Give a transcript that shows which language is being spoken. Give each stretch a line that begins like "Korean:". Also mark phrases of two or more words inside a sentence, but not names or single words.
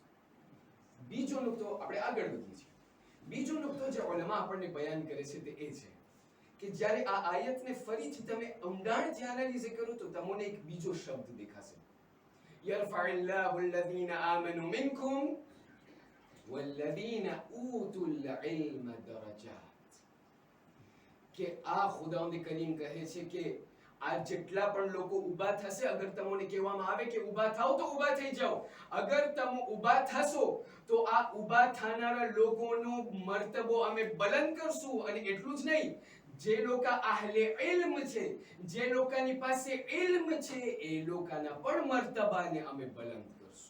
Gujarati: બીજો નુકતો, આપણે આગળ વધીએ છીએ. બીજો નુકતો જે ઉલમા આપણને બયાન કરે છે તે એ છે કે જ્યારે આ આયતને ફરીથી તમે ઊંડાણથી એનાલિઝ કરો તો તમને એક બીજો શબ્દ દેખાશે,
Arabic: يرفع الله الذين آمنوا منكم والذين اوتوا العلم درجات.
Gujarati: કે આ ખુદાવંદ કરીમ કહે છે કે આ જેટલા પણ લોકો ઊભા થશે, અગર તમને કહેવામાં આવે કે ઊભા થાઓ તો ઊભા થઈ જાઓ, અગર તમે ઊભા થશો તો આ ઊભા થનારા લોકોનો મર્તબો અમે બુલંદ કરશું. અને એટલું જ નહીં, જે લોકો અહલે ઇલ્મ છે, જે લોકોની પાસે ઇલ્મ છે, એ લોકોના પણ મર્તબાને અમે બુલંદ કરશું.